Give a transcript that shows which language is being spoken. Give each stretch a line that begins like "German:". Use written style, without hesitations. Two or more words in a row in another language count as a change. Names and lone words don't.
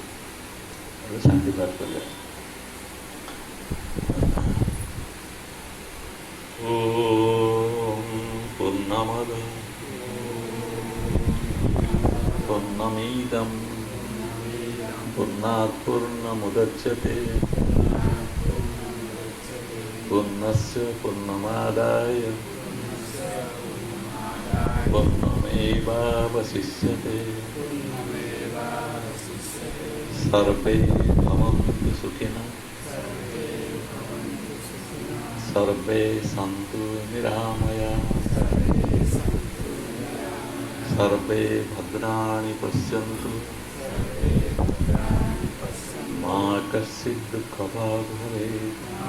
Odia: ଏବେ ଶାନ୍ତି ପାଠ କରିବା।
Sanskrit: ओम् पूर्णमद पूर्णमिदं पूर्णात् पूर्णमुदच्यते पूर्णस्य पूर्णमादाय पूर्णमेवावशिष्यते। सर्वे भवन्तु सुखिनः, सर्वे सन्तु निरामयाः, सर्वे भद्राणि पश्यन्तु, मा कश्चित् दुःखभाग् भवेत्।